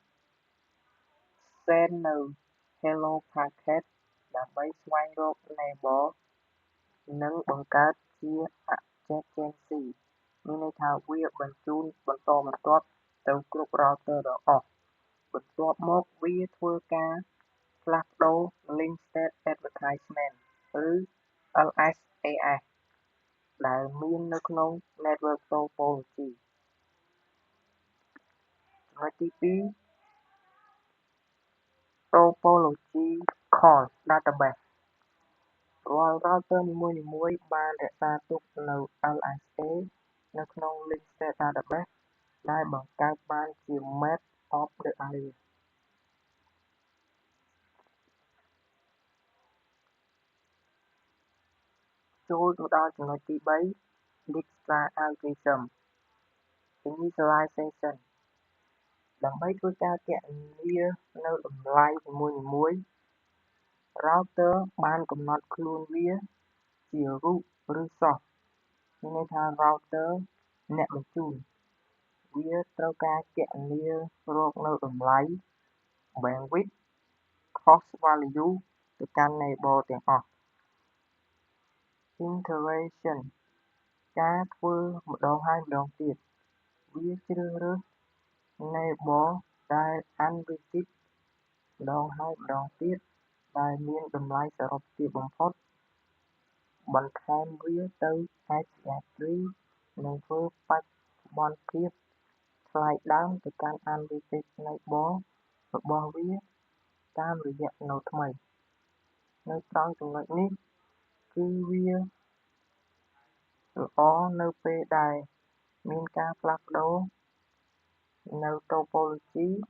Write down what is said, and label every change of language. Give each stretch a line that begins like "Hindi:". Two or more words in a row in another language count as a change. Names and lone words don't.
Khmer: send នៅ
English: hello packet
Khmer: ដើម្បីស្វែងរក neighbor និងបង្កើតជា adjacency មានន័យថាវាបញ្ជូនបន្តបន្ទាប់ទៅគ្រប់ router ទាំងអស់បន្ទាប់មកវាធ្វើការផ្លាស់ប្ដូរ
English: link state advertisement
Khmer: ឬ LSAS ដែលមាននៅក្នុង
English: network topology
Khmer: ចំណុចទី 2
English: topology call database
Khmer: រាល់ router នីមួយៗបានរក្សាទុកនូវ LSA នៅក្នុង
English: link state database
Khmer: ដែលបង្កើតបានជា
English: map of the area
Khmer: ចូលទៅដល់ចំណុចទី3
English: Dijkstra algorithm initialization
Khmer: ដើម្បីធ្វើការគ ណនានៅតម្លៃនីមួយៗ router បានកំណត់ខ្លួនវាជា root ឬ source មានន័យថា router អ្នកបញ្ជូនវាត្រូវការគណនារកនៅតម្លៃ
English: bandwidth cost value
Khmer: ទៅកាន់ neighbor ទាំងអស់ iteration ការធ្វើម្ដងហើយម្ដងទៀតវាជ្រើសរើស neighbor ដែល unvisited ម្ដងហើយ ម្ដងទៀតដែលមានតម្លៃសរុបទាបបំផុតបន្ថែមវាទៅ HCF3 និងធ្វើបច្ចុប្បន្នភាពថ្លៃដើមទៅកាន់
English: unvisited neighbor
Khmer: របស់វាតាមរយៈ node ថ្មីនៅត្រង់ចំណុចនេះគឺវាល្អនៅពេលដែលមានការផ្លាស់ប្ដូរនៅ topology